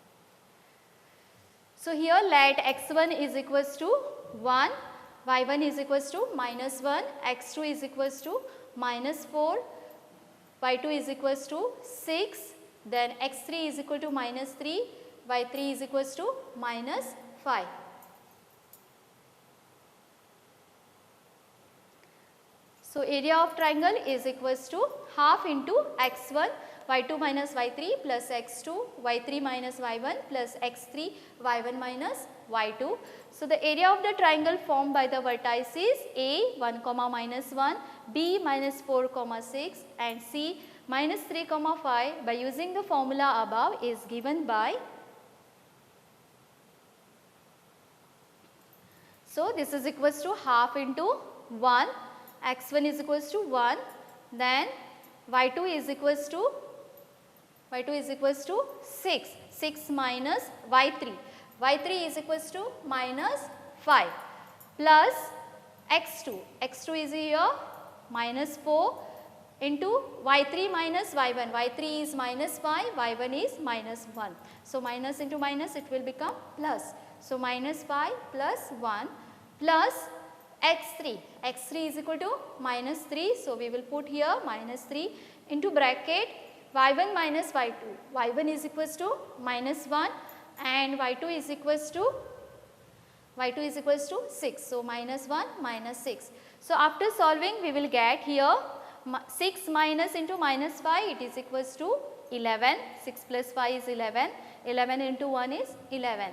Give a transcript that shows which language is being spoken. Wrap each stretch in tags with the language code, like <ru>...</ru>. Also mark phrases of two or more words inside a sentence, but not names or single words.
<en>So here let x1 is equals to 1, y1 is equals to minus 1, x2 is equals to minus 4, y2 is equals to 6, then x3 is equal to minus 3, y3 is equals to minus 5. So area of triangle is equals to half into x1 y2 minus y3 plus x2 y3 minus y1 plus x3 y1 minus y2. So the area of the triangle formed by the vertices A 1, minus 1, B minus 4, 6 and C minus 3, 5 by using the formula above is given by. So this is equals to half into 1, x1 is equals to 1, then y2 is equals to 6, 6 minus y3, y3 is equals to minus 5 plus x2, x2 is here minus 4 into y3 minus y1, y3 is minus 5, y1 is minus 1. So minus into minus it will become plus. So minus 5 plus 1 plus x3. x3 is equal to minus 3. So, we will put here minus 3 into bracket y1 minus y2. y1 is equals to minus 1 and y2 is equals to 6. So, minus 1 minus 6. So, after solving we will get here 6 minus into minus 5, it is equals to 11. 6 plus 5 is 11. 11 into 1 is 11.</en>